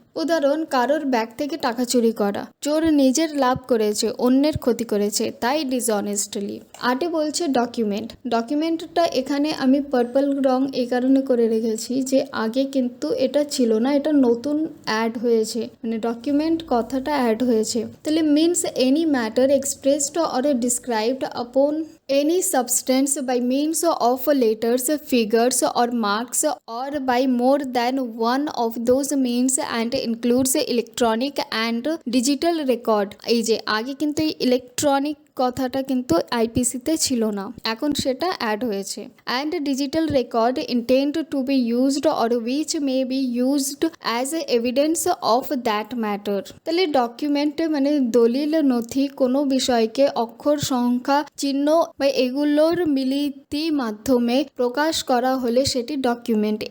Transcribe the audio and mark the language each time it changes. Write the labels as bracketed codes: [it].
[bn] উদাহরণ, কারোর ব্যাগ থেকে টাকা চুরি করা, চোর নিজের লাভ করেছে অন্যের ক্ষতি করেছে তাই ডিসঅনেস্টলি। আটে বলছে ডকুমেন্ট। ডকুমেন্টটা এখানে আমি পার্পল রং এই কারণে করে রেখেছি যে আগে কিন্তু এটা ছিল না, এটা নতুন অ্যাড হয়েছে, মানে ডকুমেন্ট কথাটা অ্যাড হয়েছে। [en] তাহলে means any matter expressed or described upon any substance by means of letters, figures or marks or by more than one of those means and includes electronic and digital record। [bn] এই যে আগে কিন্তু এই electronic কথাটা কিন্তু আইপিসিতে ছিল না, এখন সেটা অ্যাড হয়েছে। [en] And digital record intended to be used or which may be used as a evidence of that matter. [bn] তাহলে ডকুমেন্ট মানে দলিল, নথি, কোনো বিষয়কে অক্ষর, সংখ্যা, চিহ্ন বা এগুলোর মিলিতি মাধ্যমে প্রকাশ করা হলে সেটি ডকুমেন্ট।